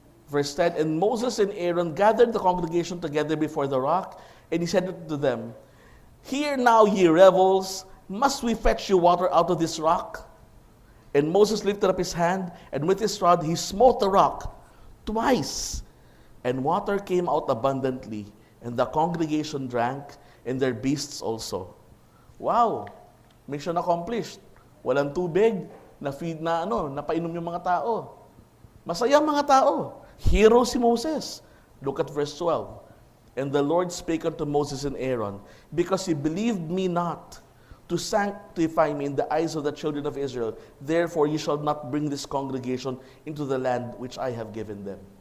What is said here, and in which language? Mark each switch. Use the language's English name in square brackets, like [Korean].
[English] Verse 10, And Moses and Aaron gathered the congregation together before the rock, and he said to them, Hear now, ye rebels, must we fetch you water out of this rock? And Moses lifted up his hand, and with his rod he smote the rock twice, and water came out abundantly, and the congregation drank, and their beasts also. Wow! Mission accomplished. [Filipino] Walang tubig, na-feed napainom yung mga tao. Masaya mga tao. [English] Hero si Moses. Look at verse 12. And the Lord spake unto Moses and Aaron, because ye believed me not, to sanctify me in the eyes of the children of Israel. Therefore ye shall not bring this congregation into the land which I have given them.